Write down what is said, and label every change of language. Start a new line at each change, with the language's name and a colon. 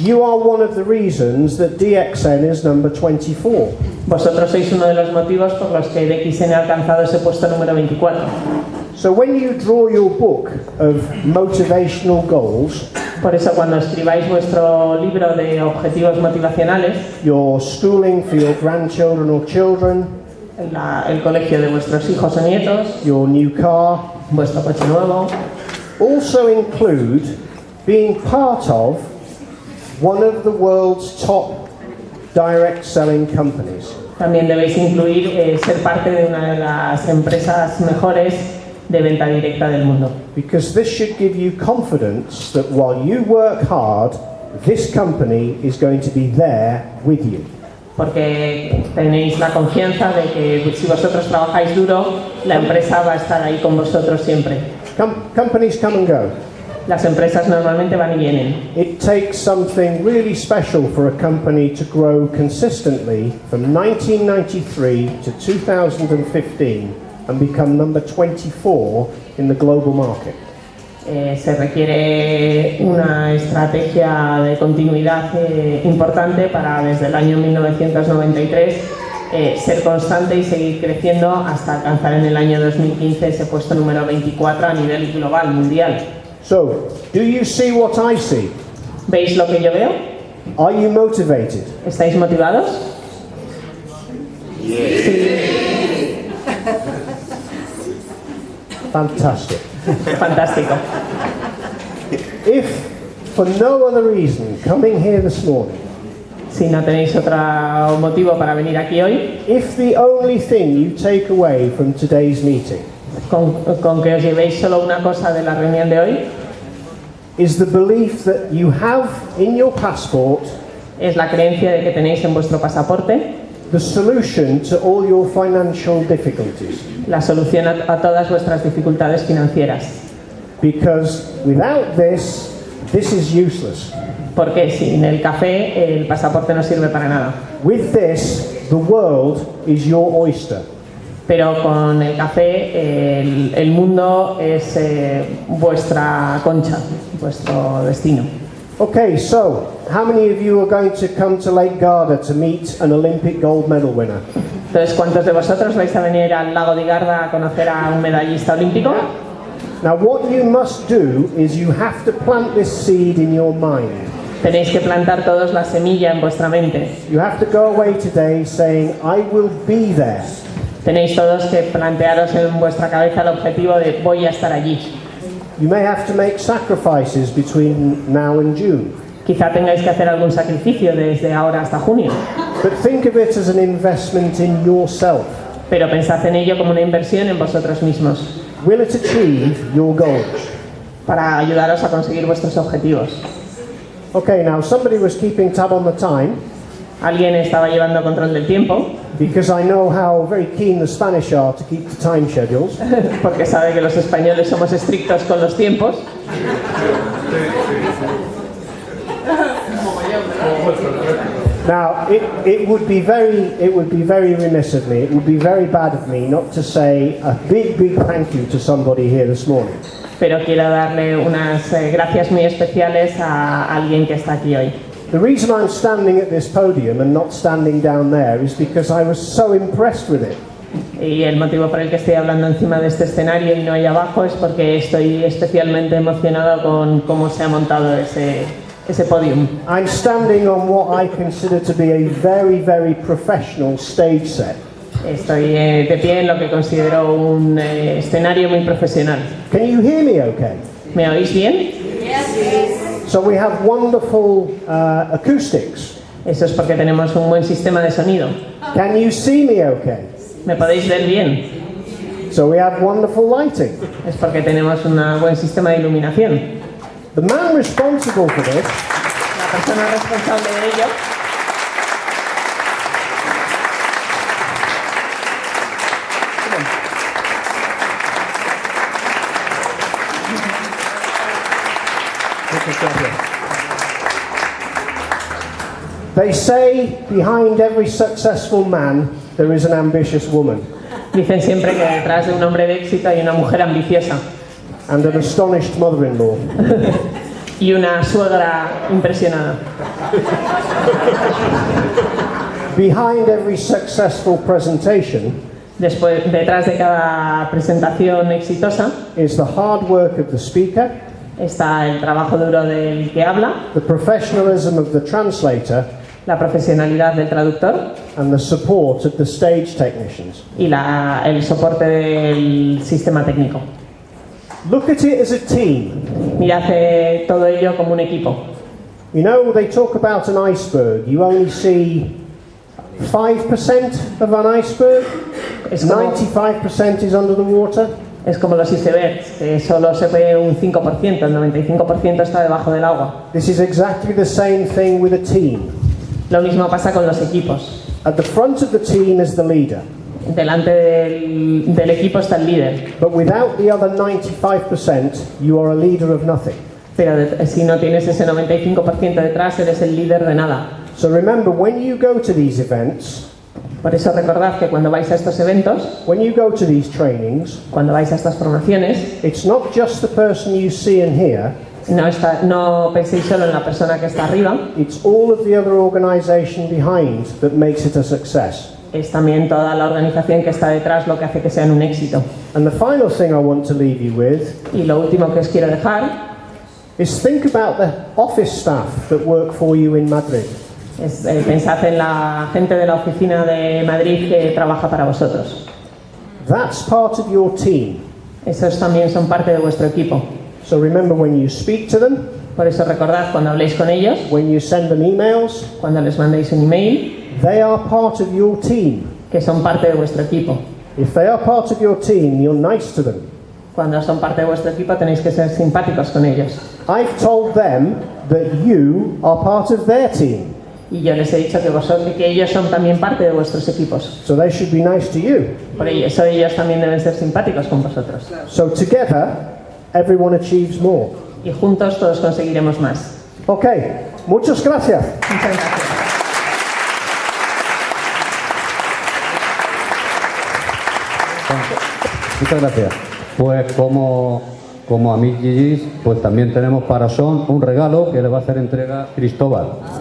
English: You are one of the reasons that DXN is number 24.
Spanish: Vosotros sois uno de los motivos por los que DXN ha alcanzado ese puesto número 24.
English: So when you draw your book of motivational goals,
Spanish: por eso cuando escribáis vuestro libro de objetivos motivacionales,
English: your schooling for your grandchildren or children,
Spanish: el colegio de vuestros hijos o nietos,
English: your new car,
Spanish: vuestro coche nuevo,
English: also include being part of one of the world's top direct selling companies.
Spanish: También debéis incluir ser parte de una de las empresas mejores de venta directa del mundo.
English: Because this should give you confidence that while you work hard, this company is going to be there with you.
Spanish: Porque tenéis la confianza de que si vosotros trabajáis duro, la empresa va a estar ahí con vosotros siempre.
English: Companies come and go.
Spanish: Las empresas normalmente van y vienen.
English: It takes something really special for a company to grow consistently from 1993 to 2015 and become number 24 in the global market.
Spanish: Se requiere una estrategia de continuidad importante para desde el año 1993 ser constante y seguir creciendo hasta alcanzar en el año 2015 ese puesto número 24 a nivel global, mundial.
English: So, do you see what I see?
Spanish: ¿Veis lo que yo veo?
English: Are you motivated?
Spanish: ¿Estáis motivados?
English: Yeah.
Spanish: Sí.
English: Fantastic.
Spanish: Fantástico.
English: If, for no other reason, coming here this morning,
Spanish: si no tenéis otro motivo para venir aquí hoy,
English: if the only thing you take away from today's meeting
Spanish: con que os llevéis solo una cosa de la reunión de hoy,
English: is the belief that you have in your passport
Spanish: es la creencia de que tenéis en vuestro pasaporte
English: the solution to all your financial difficulties.
Spanish: La solución a todas vuestras dificultades financieras.
English: Because without this, this is useless.
Spanish: Porque sin el café el pasaporte no sirve para nada.
English: With this, the world is your oyster.
Spanish: Pero con el café el mundo es vuestra concha, vuestro destino.
English: Okay, so how many of you are going to come to Lake Garda to meet an Olympic gold medal winner?
Spanish: Entonces, ¿cuántos de vosotros vais a venir al Lago di Garda a conocer a un medallista olímpico?
English: Now, what you must do is you have to plant this seed in your mind.
Spanish: Tenéis que plantar todos la semilla en vuestra mente.
English: You have to go away today saying, I will be there.
Spanish: Tenéis todos que plantearos en vuestra cabeza el objetivo de voy a estar allí.
English: You may have to make sacrifices between now and June.
Spanish: Quizá tengáis que hacer algún sacrificio desde ahora hasta junio.
English: But think of it as an investment in yourself.
Spanish: Pero pensad en ello como una inversión en vosotros mismos.
English: Will it achieve your goals?
Spanish: Para ayudaros a conseguir vuestros objetivos.
English: Okay, now somebody was keeping tab on the time.
Spanish: Alguien estaba llevando control del tiempo.
English: Because I know how very keen the Spanish are to keep the time schedules.
Spanish: Porque sabe que los españoles somos estrictos con los tiempos.
English: Now, it would be very remiss of me, it would be very bad of me not to say a big thank you to somebody here this morning.
Spanish: Pero quiero darle unas gracias muy especiales a alguien que está aquí hoy.
English: The reason I'm standing at this podium and not standing down there is because I was so impressed with it.
Spanish: Y el motivo por el que estoy hablando encima de este escenario y no ahí abajo es porque estoy especialmente emocionado con cómo se ha montado ese podium.
English: I'm standing on what I consider to be a very, very professional stage set.
Spanish: Estoy de pie en lo que considero un escenario muy profesional.
English: Can you hear me okay?
Spanish: ¿Me oís bien?
English: Yes. So we have wonderful acoustics.
Spanish: Eso es porque tenemos un buen sistema de sonido.
English: Can you see me okay?
Spanish: ¿Me podéis ver bien?
English: So we have wonderful lighting.
Spanish: Es porque tenemos un buen sistema de iluminación.
English: The man responsible for this
Spanish: La persona responsable de ello
English: They say behind every successful man there is an ambitious woman
Spanish: dicen siempre que detrás de un hombre de éxito hay una mujer ambiciosa
English: and an astonished mother-in-law.
Spanish: y una suegra impresionada.
English: Behind every successful presentation
Spanish: Detrás de cada presentación exitosa
English: is the hard work of the speaker,
Spanish: está el trabajo duro del que habla,
English: the professionalism of the translator,
Spanish: la profesionalidad del traductor
English: and the support of the stage technicians.
Spanish: y el soporte del sistema técnico.
English: Look at it as a team.
Spanish: Mirad todo ello como un equipo.
English: You know, they talk about an iceberg. You only see 5% of an iceberg.
Spanish: Es como,
English: 95% is under the water.
Spanish: es como los icebergs, que solo se ve un 5%, el 95% está debajo del agua.
English: This is exactly the same thing with a team.
Spanish: Lo mismo pasa con los equipos.
English: At the front of the team is the leader.
Spanish: Delante del equipo está el líder,
English: But without the other 95%, you are a leader of nothing.
Spanish: pero si no tienes ese 95% detrás, eres el líder de nada.
English: So remember, when you go to these events,
Spanish: Por eso recordad que cuando vais a estos eventos,
English: when you go to these trainings,
Spanish: cuando vais a estas formaciones,
English: it's not just the person you see and hear,
Spanish: no penséis solo en la persona que está arriba,
English: it's all of the other organisation behind that makes it a success.
Spanish: es también toda la organización que está detrás lo que hace que sean un éxito.
English: And the final thing I want to leave you with
Spanish: Y lo último que os quiero dejar
English: is think about the office staff that work for you in Madrid.
Spanish: es pensad en la gente de la oficina de Madrid que trabaja para vosotros.
English: That's part of your team.
Spanish: Esos también son parte de vuestro equipo.
English: So remember, when you speak to them,
Spanish: Por eso recordad cuando habléis con ellos,
English: when you send them emails,
Spanish: cuando les mandéis un email,
English: they are part of your team.
Spanish: que son parte de vuestro equipo.
English: If they are part of your team, you're nice to them.
Spanish: Cuando son parte de vuestro equipo tenéis que ser simpáticos con ellos.
English: I've told them that you are part of their team,
Spanish: Y yo les he dicho que ellos son también parte de vuestros equipos.
English: so they should be nice to you.
Spanish: Por eso ellos también deben ser simpáticos con vosotros.
English: So together, everyone achieves more.
Spanish: Y juntos todos conseguiremos más. Okay, muchas gracias. Muchas gracias. Muchas gracias. Pues como amiguis, pues también tenemos para Son un regalo que le va a hacer entrega Cristóbal.